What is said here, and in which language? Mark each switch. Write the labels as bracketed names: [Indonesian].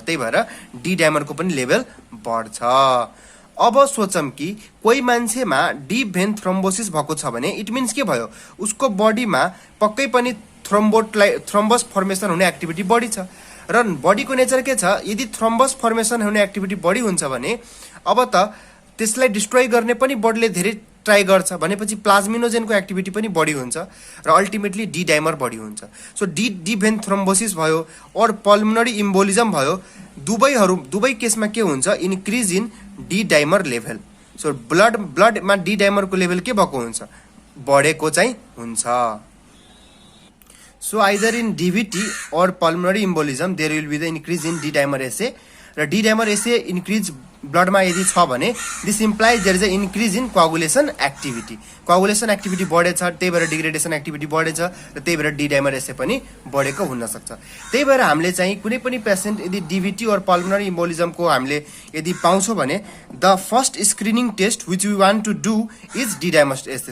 [Nepali] त्यही भएर डी डाइमरको पनि लेभल बढ्छ। अब सोचम कि कोही मान्छेमा डीप भेन थ्रोम्बोसिस भएको छ भने [English] it means [Nepali] के भयो उसको बडीमा पक्कै पनि थ्रोम्बस फर्मेसन हुने एक्टिभिटी बढी छ र बडीको नेचर के छ यदि थ्रोम्बस फर्मेसन हुने एक्टिभिटी बढी हुन्छ भने अब त त्यसलाई डिस्ट्रोय गर्ने पनि बडीले धेरै ट्राई गर्छ भनेपछि प्लाज्मिनोजेनको एक्टिभिटी पनि बढी हुन्छ र अल्टिमेटली डी डाइमर बढी हुन्छ। सो डी भेन थ्रोम्बोसिस भयो और पल्मोनरी इम्बोलिजम भयो दुवै केसमा के हुन्छ [English] Increase in D dimer level. [Nepali] So ब्लडमा D डाइमरको level के भएको हुन्छ बढेको चाहिँ हुन्छ। [English] so either in DVT or pulmonary embolism there will be the increase in D dimer assay [Nepali] र डी डाइमर एसए इन्क्रिज ब्लडमा यदि छ भने [English] This implies there is a increase in coagulation activity. [Nepali] कोअगुलेसन activity बढेछ त्यही भएर डिग्रेडेसन एक्टिभिटी बढेछ र त्यही भएर डी डाइमर एसए पनि बढेको हुन सक्छ। त्यही भएर हामीले चाहिँ कुनै पनि पेशेन्ट यदि डीभीटी और पल्मोनरी इम्बोलिजमको हामीले यदि पाउँछौँ भने [English] The first screening test which we want to do is D dimer assay.